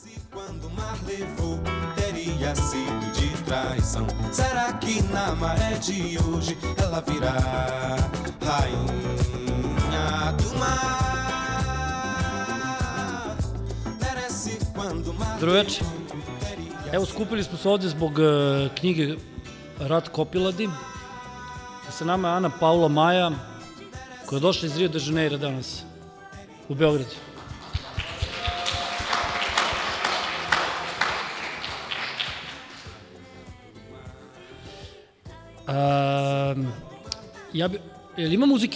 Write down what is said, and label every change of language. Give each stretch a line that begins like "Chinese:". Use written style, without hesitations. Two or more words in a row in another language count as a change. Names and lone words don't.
Portuguese: Quando o mar levou, teria sido de traição. Será que na maré de hoje ela virá rainha do mar? Merece quando o mar
Serbian: Drugače, evo skupili smo se ovdje zbog knjige Ratko Opiladi. Sa nama je Ana Paula Maja, koja je došla iz Rio de Janeiro danas, u Beograd. Jel ima muzike?